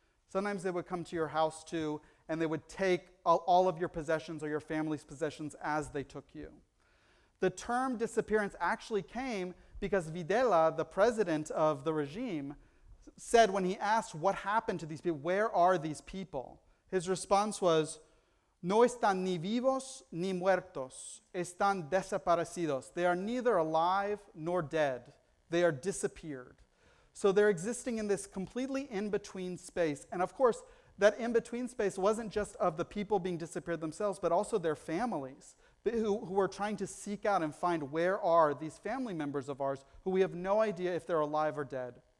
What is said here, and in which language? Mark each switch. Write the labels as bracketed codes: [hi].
[en] Sometimes they would come to your house too, and they would take all of your possessions or your family's possessions as they took you. The term disappearance actually came because Videla, the president of the regime, said when he asked what happened to these people, where are these people? His response was, [es] no están ni vivos ni muertos, están desaparecidos. [en] They are neither alive nor dead. They are disappeared. So they're existing in this completely in-between space. And of course, that in-between space wasn't just of the people being disappeared themselves, but also their families, who were trying to seek out and find where are these family members of ours who we have no idea if they're alive or dead.